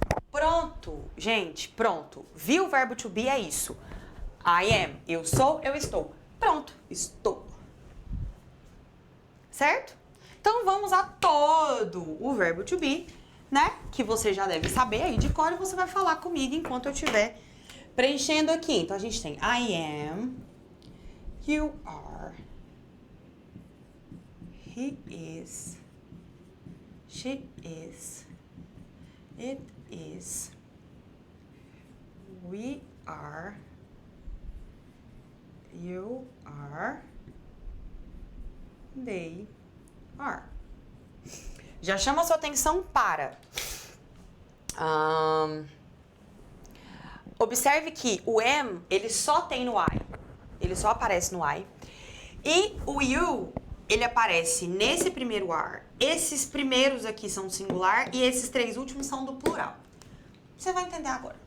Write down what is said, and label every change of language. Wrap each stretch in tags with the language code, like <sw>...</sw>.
<pt>Pronto, gente, pronto. Viu o verbo to be? É isso.</pt> <en>I am,</en> <pt>eu sou, eu estou. Pronto, estou. Certo? Então, vamos a todo o verbo to be, né? Que você já deve saber aí de cor e você vai falar comigo enquanto eu estiver preenchendo aqui. Então, a gente tem</pt> <en>I am, you are, he is, she is, it is, we are, you are, they are.</en> <pt>Já chama a sua atenção para. Observe que o am, ele só tem no I. Ele só aparece no I. E o you, ele aparece nesse primeiro are. Esses primeiros aqui são singular e esses 3 últimos são do plural. Você vai entender agora.</pt>